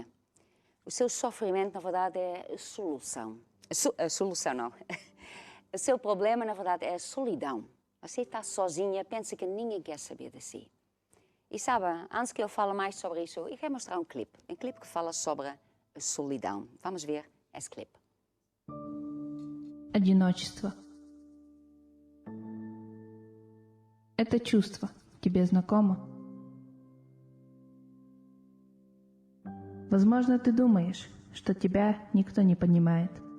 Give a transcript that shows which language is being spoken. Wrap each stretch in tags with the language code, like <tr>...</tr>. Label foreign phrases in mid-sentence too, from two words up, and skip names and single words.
<pt>O seu sofrimento, na verdade, é a solução. A solução, não. O seu problema, na verdade, é a solidão. Você está sozinha, pensa que ninguém quer saber de si. E sabe, antes que eu fale mais sobre isso, eu quero mostrar um clipe que fala sobre a solidão. Vamos ver esse clipe.</pt> <ru>Одиночество. Это чувство тебе знакомо? Возможно, ты думаешь, что тебя никто не понимает.</ru>